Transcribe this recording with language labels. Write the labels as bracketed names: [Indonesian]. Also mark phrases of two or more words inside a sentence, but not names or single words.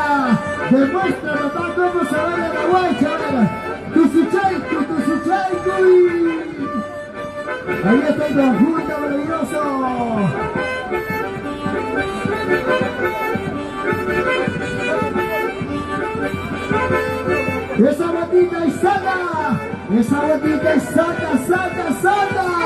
[Spanish] Demuestra, papá, cómo se baila la guaycha. [Quechua] Tusuchaiku, tusuchaiku. [Spanish] Ahí está el conjunto maravilloso. Esa botita y saca. Esa botita y saca, saca, saca.